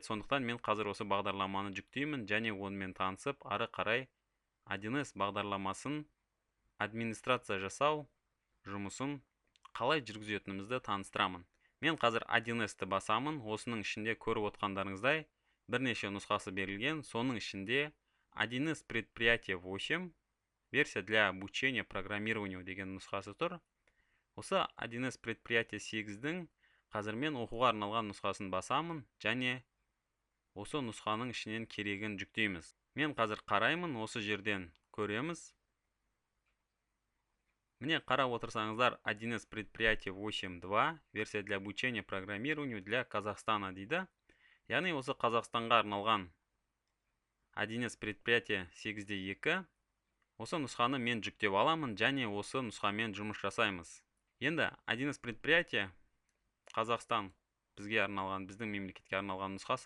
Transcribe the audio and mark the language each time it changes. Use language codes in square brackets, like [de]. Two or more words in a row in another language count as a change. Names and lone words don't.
[kk] Сондықтан мен қазір осы бағдарламаны жүктеймін және онымен танысып, ары қарай 1С бағдарламасын администрация жасау жұмысын қалай жүргізетінімізді таныстырамын. Мен қазір 1С'ті басамын. Осының ішінде көріп отқандарыңыздай бірнеше нұсқасы берілген. Соның ішінде 1С предприятие 8 [ru] версия для обучения программированию [kk] деген нұсқасы тұр. Осы 1С предприятие 8-дің қазір мен оқуға арналған нұсқасын басамын және осы нұсқаның ішінен керегін жүктейміз. Мен қазір қараймын, осы жерден көреміз. Міне қарап отырсаңыздар 1С предприятие 8.2 [ru] версия для обучения программированию для Казахстана [kk] дейді. Яғни осы Қазақстанға арналған 1С предприятие 8.2. Осы нұсқаны мен жүктеп аламын және осы нұсқамен жұмыс жасаймыз. Енді 1С предприятие Қазақстан бізге арналған, біздің мемлекетке арналған нұсқасы.